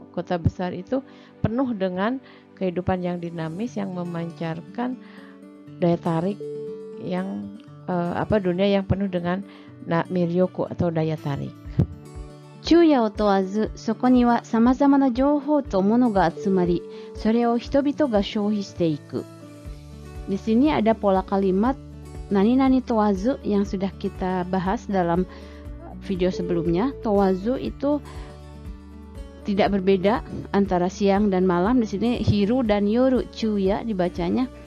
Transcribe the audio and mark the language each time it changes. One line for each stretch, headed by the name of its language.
Indonesian: Kota besar itu penuh dengan kehidupan yang dinamis, yang memancarkan daya tarik yang dunia yang penuh dengan miryoku atau daya tarik.
Japanese: 昼夜を問わず、そこには様々な情報と物が集まり、それを人々が消費していく.
Indonesian: Di sini ada pola kalimat nani-nani towazu yang sudah kita bahas dalam video sebelumnya. Towazu itu tidak berbeda antara siang dan malam. Di sini hiru dan yoru, chuya dibacanya.